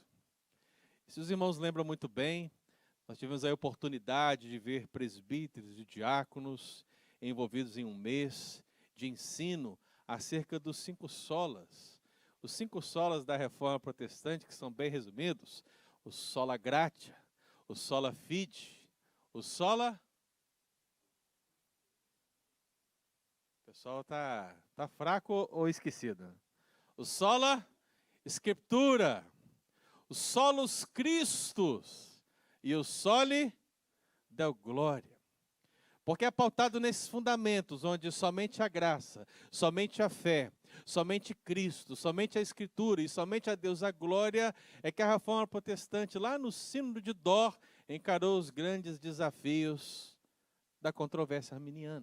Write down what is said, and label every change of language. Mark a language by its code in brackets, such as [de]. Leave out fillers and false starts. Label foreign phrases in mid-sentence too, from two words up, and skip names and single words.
[pt] E se os irmãos lembram muito bem, nós tivemos a oportunidade de ver presbíteros e diáconos envolvidos em um mês de ensino acerca dos 5 solas. Os 5 solas da Reforma Protestante, que são bem resumidos: o [la] sola gratia, [pt] o [la] sola fide, [pt] o sola... O pessoal tá fraco ou esquecido? [la] O sola Scriptura, o solus Christus e o soli Deo Gloria. [pt] Porque é pautado nesses fundamentos, onde somente a graça, somente a fé, somente Cristo, somente a Escritura e somente a Deus a glória, é que a Reforma Protestante, lá no Sínodo de Dort, encarou os grandes desafios da controvérsia arminiana.